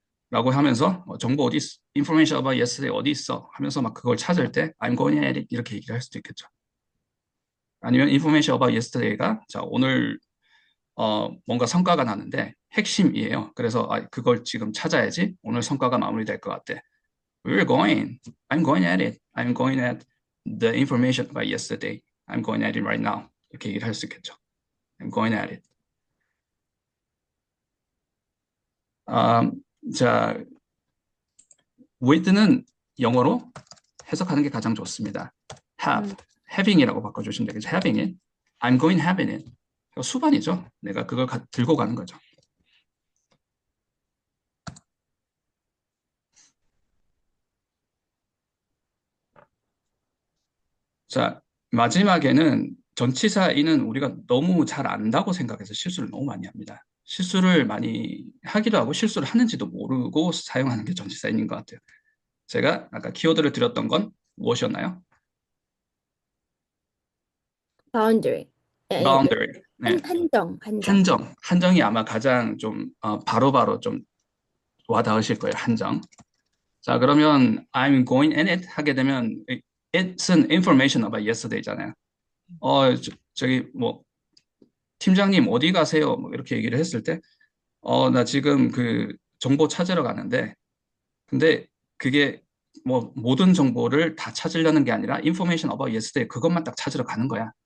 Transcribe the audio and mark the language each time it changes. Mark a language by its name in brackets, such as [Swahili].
[Korean] 라고 하면서 정보 어디 [English] information about yesterday [Korean] 어디 있어? 하면서 막 그걸 찾을 때 [English] I'm going at it [Korean] 이렇게 얘기를 할 수도 있겠죠. 아니면 [English] information about yesterday [Korean] 가 자 오늘 뭔가 성과가 나는데 핵심이에요. 그래서 그걸 지금 찾아야지 오늘 성과가 마무리될 것 같아. [English] We're going. I'm going at it. I'm going at the information about yesterday. I'm going at it right now. [Korean] 이렇게 얘기를 할 수 있겠죠. [English] I'm going at it. [Korean] 자, with는 영어로 해석하는 게 가장 좋습니다. have, having이라고 바꿔주시면 되겠죠. [English] having it. I'm going having it. [Korean] 수반이죠. 내가 그걸 들고 가는 거죠. 자, 마지막에는 전치사인은 우리가 너무 잘 안다고 생각해서 실수를 너무 많이 합니다. 실수를 많이 하기도 하고 실수를 하는지도 모르고 사용하는 게 전치사인인 것 같아요. 제가 아까 키워드를 드렸던 건 무엇이었나요? [English] boundary. [Korean] boundary. 네. 한정. 한정이 아마 가장 좀 바로바로 좀 와닿으실 거예요. 한정. 자, 그러면 [English] I'm going in it [Korean] 하게 되면 it은 [English] information about yesterday [Korean] 잖아요. 저기 뭐 팀장님 어디 가세요? 뭐 이렇게 얘기를 했을 때 나 지금 그 정보 찾으러 가는데 근데 그게 뭐 모든 정보를 다 찾으려는 게 아니라 [English] information about yesterday [Korean] 그것만 딱 찾으러 가는 거야.